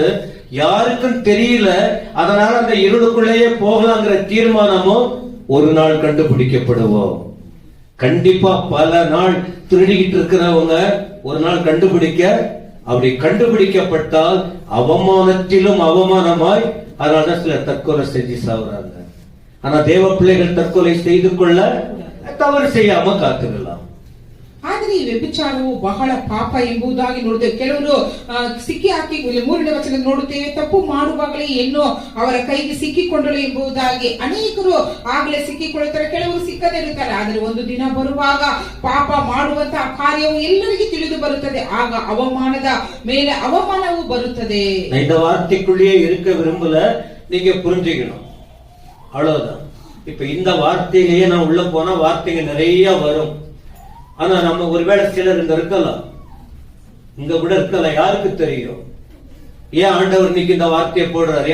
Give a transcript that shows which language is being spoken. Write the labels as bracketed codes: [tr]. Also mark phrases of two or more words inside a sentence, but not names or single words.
[ta] யாருக்கும் தெரியல, அதனால அந்த இருளுக்குள்ளேயே போகலாங்கிற தீர்மானமும் ஒரு நாள் கண்டுபிடிக்கப்படுவோம். கண்டிப்பா பல நாள் திருடிக்கிட்டு இருக்கிறவங்க ஒரு நாள் கண்டுபிடிக்க, அப்படி கண்டுபிடிக்கப்பட்டால் அவமானத்திலும் அவமானமாய், அதனாலதான் சில தற்கொலை செஞ்சு சாவுறாங்க. ஆனா தேவ பிள்ளைகள் தற்கொலை செய்து கொள்ள ತವರು செய்யாம ಕಾತಿರலாம். [kn] ಆದರೆ ಈ ವ್ಯಭಿಚಾರವು ಬಹಳ ಪಾಪ ಎಂಬುದಾಗಿ ನೋಡುತ್ತೇವೆ. ಕೆಲವರು ಸಿಕ್ಕಿ ಹಾಕಿ 3ನೇ ವಚನ ನೋಡುತ್ತೇವೆ, ತಪ್ಪು ಮಾಡುವಾಗಲೇ ಹೆಣ್ಣು ಅವರ ಕೈಗೆ ಸಿಕ್ಕಿಕೊಂಡಳು ಎಂಬುದಾಗಿ. ಅನೇಕರು ಆಗಲೇ ಸಿಕ್ಕಿಕೊಳ್ಳುತ್ತಾರೆ, ಕೆಲವರು ಸಿಕ್ಕದೇ ಇರುತ್ತಾರೆ. ಆದರೆ ಒಂದು ದಿನ ಬರುವಾಗ ಪಾಪ ಮಾಡುವಂತಹ ಕಾರ್ಯವು ಎಲ್ಲರಿಗೂ ತಿಳಿದು ಬರುತ್ತದೆ. ಆಗ ಅವಮಾನದ ಮೇಲೆ ಅವಮಾನವು ಬರುತ್ತದೆ. [ta] இந்த வார்த்தைக்குள்ளேயே இருக்க விரும்பல, நீங்க புரிஞ்சுக்கணும், அவ்வளவுதான். இப்ப இந்த வார்த்தையிலேயே நான் உள்ள போனா வார்த்தைங்க நிறைய வரும். ஆனா நம்ம ஒருவேளை சிலர் இங்க இருக்கலாம், இங்க கூட இருக்கலாம், யாருக்கு தெரியும்? ஏன் ஆண்டவர் இன்னைக்கு இந்த வார்த்தையை போடுறாரு?